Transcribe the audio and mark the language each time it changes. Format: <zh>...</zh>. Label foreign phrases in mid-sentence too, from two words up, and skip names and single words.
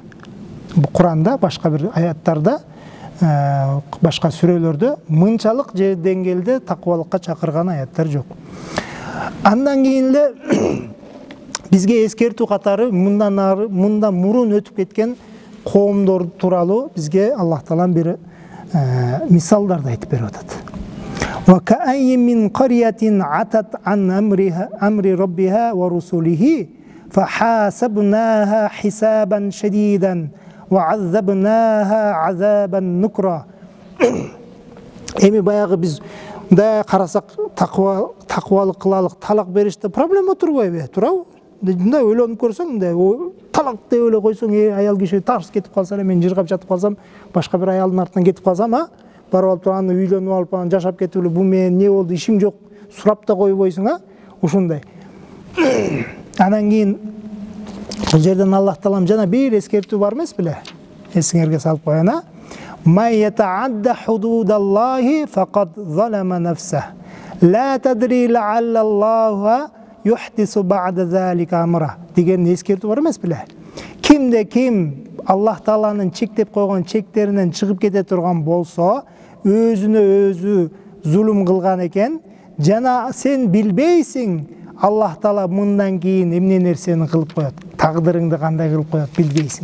<ky>Куранда, башка бир аяттарда, башка сүрөлөрдө мынчалык деңгээлде такыбалыкка чакырган аяттар жок. Андан кийин эле бизге эскертүү катары мындан мурун өтүп кеткен коомдор тууралуу бизге Аллах Таалам бир мисалдарды айтып берип атат.</ky> <ar>وكأين من قرية عتت عن أمر ربها ورسله فحاسبناها حسابا شديدا وعذبناها عذابا نكرا.</ar> <ky>Эми баягы биз мындай карасак такыбалык кылалык, талак бериште проблема турбайбы? Турабы? Мындай ойлонуп көрсөң, мындай талак деп эле койсоң, аял киши тарс кетип калса эле, мен жыргап жатып калсам, башка бир аялдын артынан кетип калсам, барып алып аны үйлөнүп алып, аны жашап кетип эле, бул менен эмне болду, ишим жок, сурап да койбойсуң, ушундай. Анан кийин бул жерден Аллах Таалам жана бир эскертүү бар эмес беле? Эсиңерге салып коеюн,</ky> <ar>ما يتعدى حدود الله فقد ظلم نفسه لا تدري لعل الله يحدث بعد ذلك أمره</ar> <ky>деген эскертүү бар эмес беле? Кимде ким Аллах Тааланын чектеп койгон чектеринен чыгып кете турган болсо, өзүнө өзү зулум кылган экен, жана сен билбейсиң Аллах Таала мындан кийин эмне нерсени кылып коет, тагдырыңды кандай кылып коет билбейсиң.</ky>